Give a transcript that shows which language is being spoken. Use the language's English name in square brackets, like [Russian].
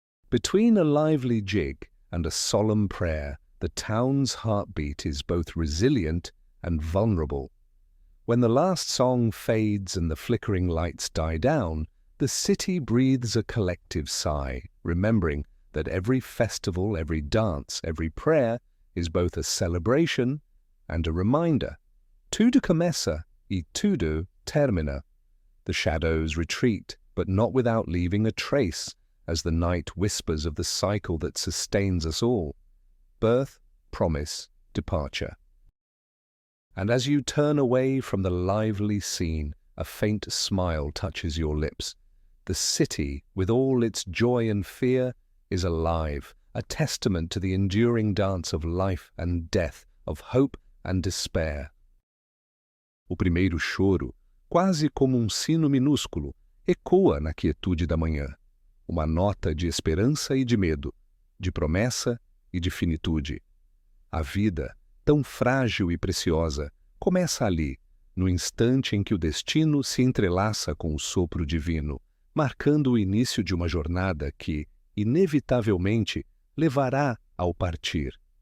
[English] Between a lively jig and a solemn prayer, the town's heartbeat is both resilient and vulnerable. When the last song fades and the flickering lights die down, the city breathes a collective sigh, remembering that every festival, every dance, every prayer is both a celebration and a reminder. [Portuguese] Tudo começa e tudo termina. [English] The shadows retreat, but not without leaving a trace, as the night whispers of the cycle that sustains us all: birth, promise, departure. And as you turn away from the lively scene, a faint smile touches your lips. The city, with all its joy and fear, is alive, a testament to the enduring dance of life and death, of hope and despair. [Portuguese] O primeiro choro, quase como sino minúsculo, ecoa na quietude da manhã. Uma nota de esperança e de medo, de promessa e de finitude. A vida, tão frágil e preciosa, começa ali, no instante em que o destino se entrelaça com o sopro divino, marcando o início de uma jornada que, inevitavelmente, levará ao partir.